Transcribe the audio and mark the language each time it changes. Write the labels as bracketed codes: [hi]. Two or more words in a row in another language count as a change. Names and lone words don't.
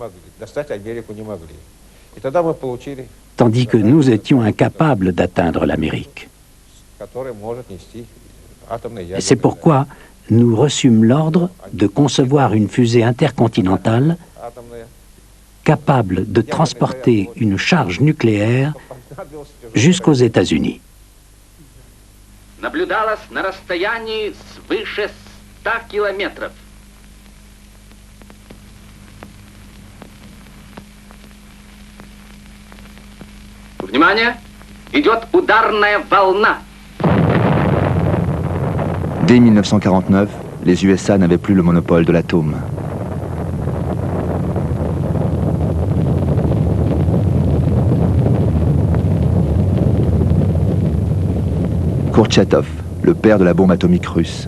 [fr] Tandis que nous étions incapables d'atteindre l'Amérique. C'est pourquoi nous reçûmes l'ordre de concevoir une fusée intercontinentale capable de transporter une charge nucléaire jusqu'aux États-Unis. [ru] Наблюдалось на расстоянии свыше 100 километров. Внимание! Идет ударная волна. [fr] Dès 1949, les USA n'avaient plus le monopole de l'atome. Kourtchatov, le père de la bombe atomique russe.